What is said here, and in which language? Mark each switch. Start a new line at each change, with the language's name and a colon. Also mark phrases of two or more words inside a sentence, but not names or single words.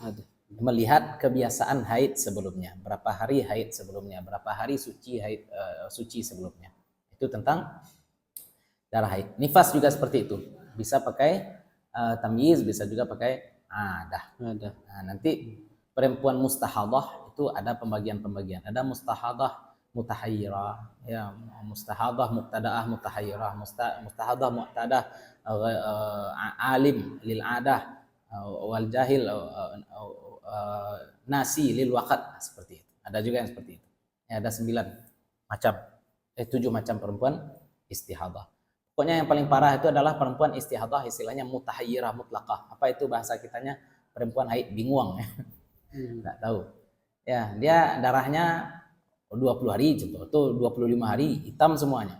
Indonesian: Melihat kebiasaan haid sebelumnya, berapa hari haid sebelumnya, berapa hari suci haid suci sebelumnya. Itu tentang darah haid. Nifas juga seperti itu. Bisa pakai tamyiz, bisa juga pakai adah. Nah, nanti perempuan mustahadah itu ada pembagian-pembagian.
Arabic: Ada مستحاضة متحيرة, ya, مستحاضة مبتدأة متحيرة مستحاضة معتادة عالم للعادة والجاهل ناسي للوقت,
Indonesian: seperti itu. Ada juga yang seperti itu. Ya, ada 9 macam 7 macam perempuan istihadah. Pokoknya yang paling parah itu adalah perempuan istihadah, istilahnya
Arabic: متحيرة مطلقة.
Indonesian: Apa itu bahasa kitanya? Perempuan haid bingung ya. Nggak tahu. Ya, dia darahnya 20 hari contoh, itu 25 hari hitam semuanya.